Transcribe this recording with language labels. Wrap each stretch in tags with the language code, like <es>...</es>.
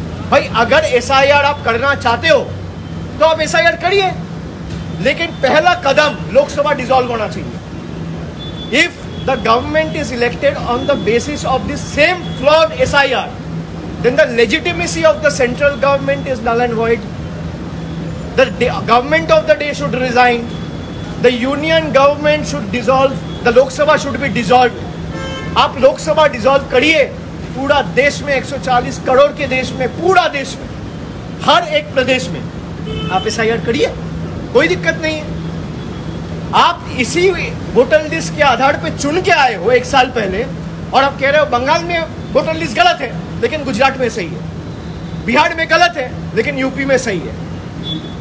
<hi>भाई अगर एसआईआर आप करना चाहते हो तो आप एसआईआर करिए, लेकिन पहला कदम लोकसभा डिसॉल्व होना चाहिए।</hi> <en>If the government is elected on the basis of the same flawed SIR, then the legitimacy of the central government is null and void. The government of the day should resign. The union government should dissolve. The Lok Sabha should be dissolved.</en> <hi>आप Lok Sabha dissolve करिए, पूरा देश में 140 करोड़ के देश में, पूरा देश में, हर एक प्रदेश में आप SIR करिए, कोई दिक्कत नहीं है। आप इसी वोटर लिस्ट के आधार पे चुन के आए हो 1 साल पहले और आप कह रहे हो बंगाल में वोटर लिस्ट गलत है लेकिन गुजरात में सही है, बिहार में गलत है लेकिन यूपी में सही है।</hi>